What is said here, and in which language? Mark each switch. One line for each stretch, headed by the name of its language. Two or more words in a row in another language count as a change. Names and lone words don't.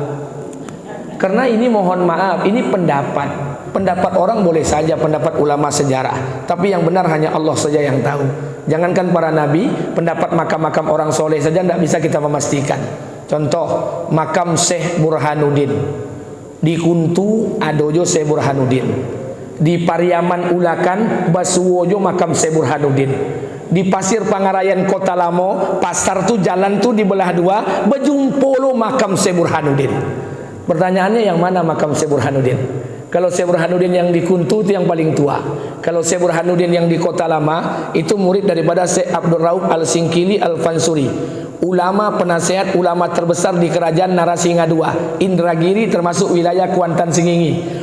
Indonesian: Karena ini mohon maaf, ini pendapat. Pendapat orang boleh saja, pendapat ulama sejarah, tapi yang benar hanya Allah saja yang tahu. Jangankan para nabi, pendapat makam-makam orang soleh saja tidak bisa kita memastikan. Contoh, makam Syekh Burhanuddin di Kuntu Adojo Syekh Burhanuddin, di Pariaman Ulakan Basuwojo makam Syekh Burhanuddin, di Pasir Pangarayan Kota Lamo pasar tu jalan tu dibelah 2, Bejumpolo makam Syekh Burhanuddin. Pertanyaannya yang mana makam Syekh Burhanuddin? Kalau Syekh Burhanuddin yang di Kuntu itu yang paling tua. Kalau Syekh Burhanuddin yang di Kota Lama itu murid daripada Syekh Abdul Rauf Al-Singkili Al-Fansuri, ulama penasehat ulama terbesar di kerajaan Narasinga II, Indragiri termasuk wilayah Kuantan Singingi.